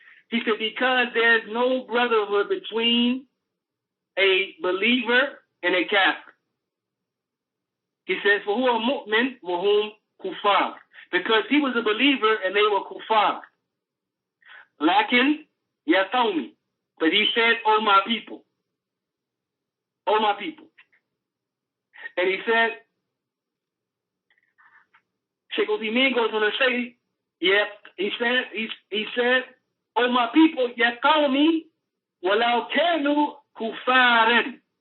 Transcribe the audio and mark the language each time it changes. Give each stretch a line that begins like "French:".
English: He said, because there's no brotherhood between a believer and a kafir. He says,
Arabic: فهو مؤمن وهم كفار.
English: Because he was a believer and they were kuffar.
Arabic: Lakin, ya qawmi.
English: But he said, oh my people. Oh my people. And he said, Sheikh Uthaymeen goes on to say, yeah, he said, oh my people,
Arabic: ya qawmi, walau kanu kufaran.